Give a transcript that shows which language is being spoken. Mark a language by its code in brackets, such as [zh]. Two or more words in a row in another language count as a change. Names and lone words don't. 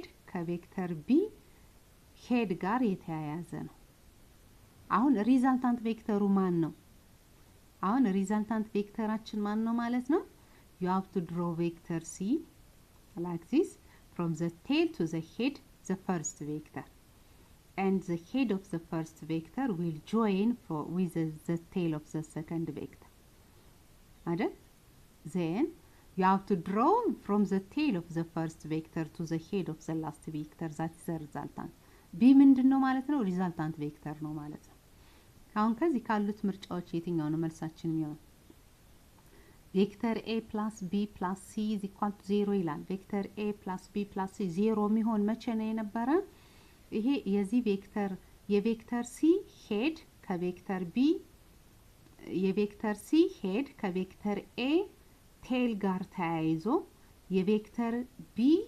[am] ከቬክተር b ሄድ ጋር የተያያዘ ነው አሁን ሪዛልታንት ቬክተሩ ማን ነው አሁን ሪዛልታንት ቬክተራችን ማን ነው ማለት ነው [en] you have to draw vector c like this from the tail to the head the first vector and the head of the first vector will join with the tail of the second vector right then you have to draw from the tail of the first vector to the head of the last vector that is the resultant [am] b ምንድነው ማለት ነው [en] resultant vector [am] ነው ማለት ነው አሁን ከዚህ ካሉት ምርጫዎች የትኛው ነው መልሳችን የሚሆነው ቬክተር [en] a plus b plus c is equal to 0 [am] ይላል ቬክተር [en] a plus b plus c [am] 0 የሚሆን መቼ ነው የነበረ ይሄ የዚህ ቬክተር የቬክተር c ሄድ ከቬክተር b የቬክተር c ሄድ ከቬክተር a ቴል ጋር ተያይዞ የቬክተር b